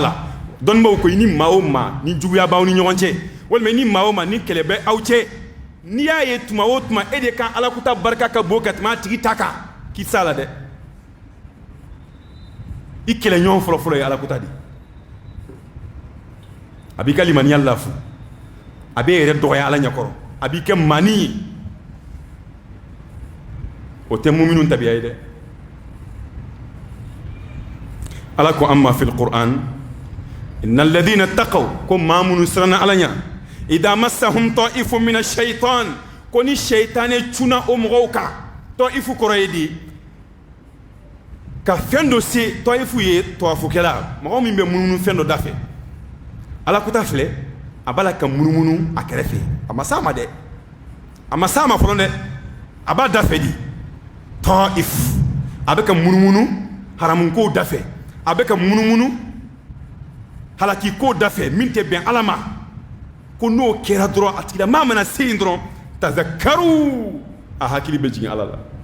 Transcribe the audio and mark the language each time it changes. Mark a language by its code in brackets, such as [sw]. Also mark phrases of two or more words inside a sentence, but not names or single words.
[bm] la dɔnnibaw ko i ni maa o maa ni juguya b'aw ni ɲɔgɔn cɛ walima i ni maa o maa ni kɛlɛ bɛ aw cɛ n'i y'a ye tuma o tuma e de ka ala kuta barika ka bon ka tɛmɛ a tigi ta kan k'i s'a la dɛ i kɛlɛ ɲɔgɔn fɔlɔfɔlɔ ye ala kuta de a b'i ka limaniya lafu a b'e yɛrɛ dɔgɔya ala ɲɛkɔrɔ a b'i kɛ mani ye o tɛ muminun tabiya ye dɛ ala ko [ar] أما في القرآن إن الذين اتقوا [bm] ko maa minnu siranna ala ɲɛ [ar] إذا مسهم طائف من الشيطان [bm] ko ni shaytane cuna o mɔgɔw kan ta'ifu kɔrɔ ye di ka fɛn dɔ se ta'ifu ye tawafukɛla mɔgɔ min bɛ munumunu fɛn dɔ da fɛ ala kuta filɛ a b'a la ka munumunu a kɛrɛfɛ a ma s'a ma dɛ a ma s'a ma fɔlɔ dɛ a b'a da fɛ di ta'if a bɛ ka munumunu haramukow da fɛ a bɛ ka munumunu halakikow da fɛ min tɛ bɛn ala ma ko n'o kɛra dɔrɔn a tigila maa mana se yen dɔrɔn tazakaru a hakili bɛ jigin ala la